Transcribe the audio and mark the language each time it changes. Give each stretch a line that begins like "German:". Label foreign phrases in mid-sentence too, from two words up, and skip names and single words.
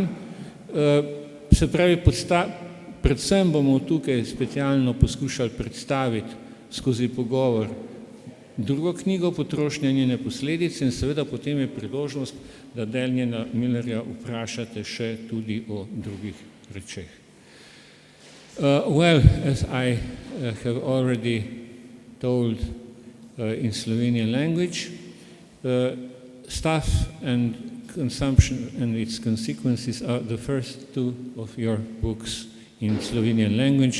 Slovenian: Se pravi, predvsem bomo tukaj specialno poskušali predstaviti skozi pogovor drugo knjigo, Potrošnja, njene posledice, in seveda potem je priložnost, da Daniela Millerja vprašate še tudi o drugih rečeh.
English: Well, as I have already told in Slovenian language, stuff and consumption and its consequences are the first two of your books in Slovenian language.